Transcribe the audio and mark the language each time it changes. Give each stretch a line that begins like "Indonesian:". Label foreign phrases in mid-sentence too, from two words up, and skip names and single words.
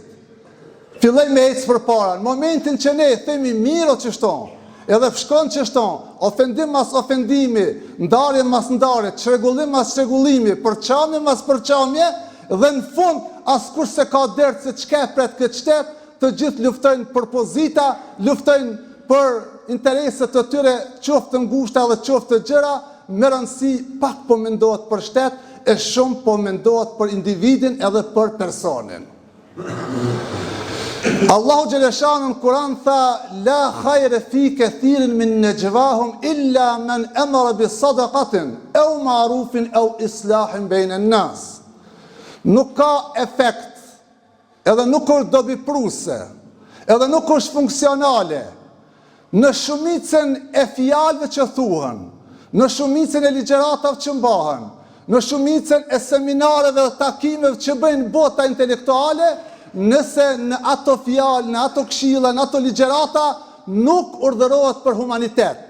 Albanian: Fillojmë me ecë përpara. Në momentin që ne themi mirë o çështon, edhe shkon çështon, ofendim mas ofendimi, ndarje mas ndarje, çrregullim mas çrregullimi, përçamje mas përçamje, dhe në fund askush se ka dertë se çka pret këtë shtet, të gjithë luftojnë për pozita, luftojnë për intereset të tyre, qoftë të ngushta dhe qoftë të gjëra, me rëndësi pak po mendohet për shtet, e shumë po mendohet për individin edhe për personin. Allahu Gjeleshanu në Kur'an tha:
Arabic: لا خير في كثير من نجواهم إلا من أمر بصدقة أو معروف أو إصلاح بين الناس.
Albanian: Nuk ka efekt, edhe nuk është dobipruse, edhe nuk është funksionale në shumicën e fjalëve që thuhen, në shumicën e ligjëratave që mbahen, në shumicën e seminareve dhe takimeve që bëjnë bota intelektuale, nëse në ato fjalë, në ato këshilla, në ato ligjërata nuk urdhërohet për humanitet.